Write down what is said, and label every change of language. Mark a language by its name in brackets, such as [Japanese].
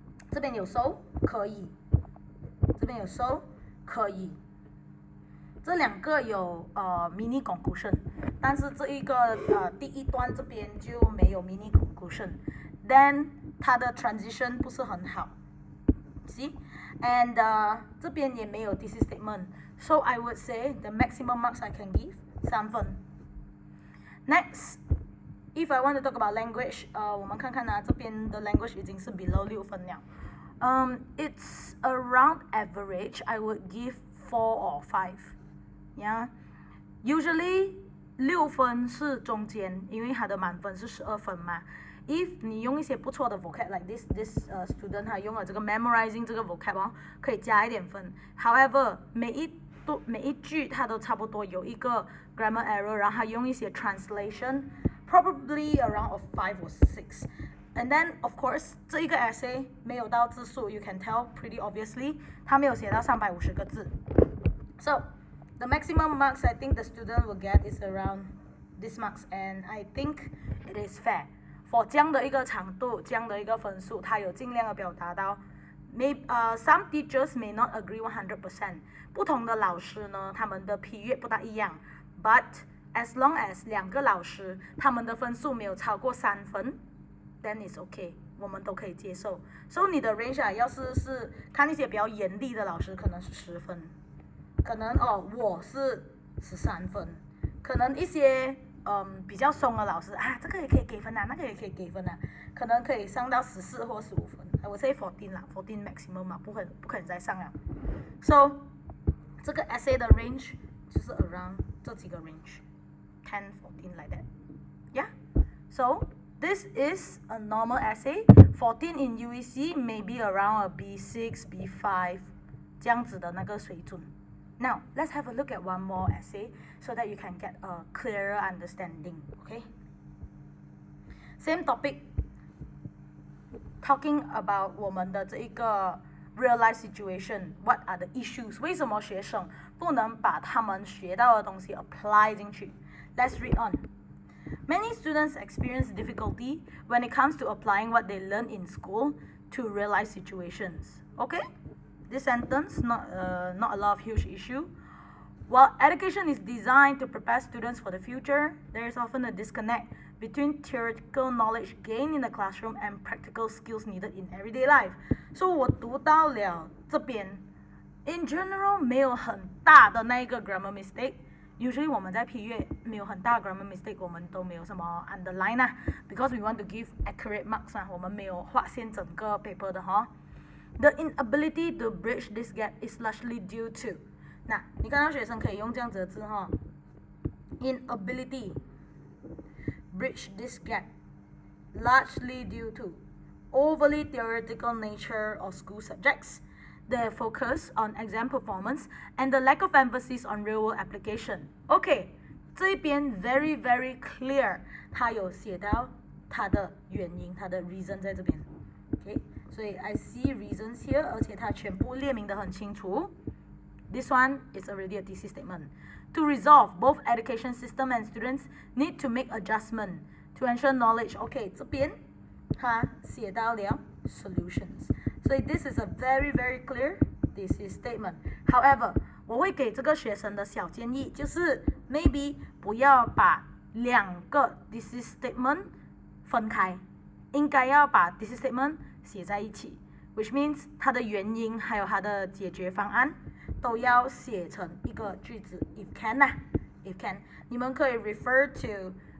[Chinese] 这边有 so 可以，这边有 so 可以，这两个有mini conclusion， 但是这一个第一段这边就没有 mini conclusion，then 它的 transition 不是很好 ，see？ [English] And [Chinese] 这边也没有 [English] thesis statement，so I would say the maximum marks I can give 3分。 Next, if I want to talk about language， [Chinese] 我们看看啊，这边的 language 已经是 below 6分了。 [English] It's around average. I would give 4 or 5. [Chinese] Yeah, usually 6分是中间，因为它的满分是12分嘛。 If 你用一些不错的 vocab [English] like this student [Chinese] 他用了这个 memorizing 这个 vocab 哦，可以加一点分。 However， 每一句它都差不多有一个 grammar error， 然后他用一些 translation， [English] probably around of 5 or 6. And then of course [Chinese] 这一个 essay 没有到字数 ， [English] you can tell pretty obviously， [Chinese] 他没有写到350个字。 [English] So the maximum marks I think the student will get is around this marks, and I think it is fair for [Chinese] 这样的一个长度，这样的一个分数，他有尽量的表达到。 [English] Some teachers may not agree 100%。 [Chinese] 不同的老师呢，他们的 period 不大一样。 [English] But as long as [Chinese] 2个老师他们的分数没有超过3分 ， [English] then it's okay， [Chinese] 我们都可以接受。 So 你的 range 要是看一些比较严厉的老师，可能是10分，可能我是13分，可能一些比较松的老师啊，这个也可以给分啊，那个也可以给分啊，可能可以上到14或15分。 [English] I would say [Chinese] 14啦，14 maximum 嘛，不可能再上了。 So 这个 essay 的 range 就是 around 这几个 range，10, 14 like that. Yeah. [English] So this is a normal essay. 14 in UEC maybe around a B6, B5 [Chinese] 这样子的那个水准。 [English] Now let's have a look at one more essay so that you can get a clearer understanding. Okay. Same topic. Talking about [Chinese] 我们的这一个 [English] real life situation, what are the issues? [Chinese] 为什么学生不能把他们学到的东西 apply 进去 ？ [English] Let's read on. Many students experience difficulty when it comes to applying what they learn in school to real life situations. Okay, this sentence not a lot of huge issue. While education is designed to prepare students for the future, there is often a disconnect between theoretical knowledge gained in the classroom and practical skills needed in everyday life. [Chinese] So 我读到了这边 [English] in general [Chinese] 没有很大的那一个 grammar mistake. Usually 我们在批阅没有很大的 grammar mistake， 我们都没有什么 underline 啊 [English] because we want to give accurate marks [Chinese] 啊，我们没有划线整个 paper 的哈。 [English] The inability to bridge this gap is largely due to， [Chinese] 那你看到学生可以用这样子的字哈 [English] ，inability bridge this gap largely due to overly theoretical nature of school subjects, the focus on exam performance, and the lack of emphasis on real-world application. [Chinese] Okay, 这边 [English] very very clear， [Chinese] 他有写到他的原因，他的 reason 在这边。 Okay， 所以 [English] I see reasons here， [Chinese] 而且他全部列明得很清楚。 [English] This one is already a thesis statement. To resolve, both education system and students need to make adjustment to ensure knowledge. Okay， [Chinese] 这边他写到了 [English] solutions。 [Chinese] 所以 [English] this is a very clear thesis statement. [Chinese] However, 我会给这个学生的小建议就是 maybe 不要把两个 thesis statement 分开，应该要把 thesis statement 写在一起 [English] which means [Chinese] 它的原因还有它的解决方案都要写成一个句子 [English] if can [Chinese] 啦 if can 你们可以 refer to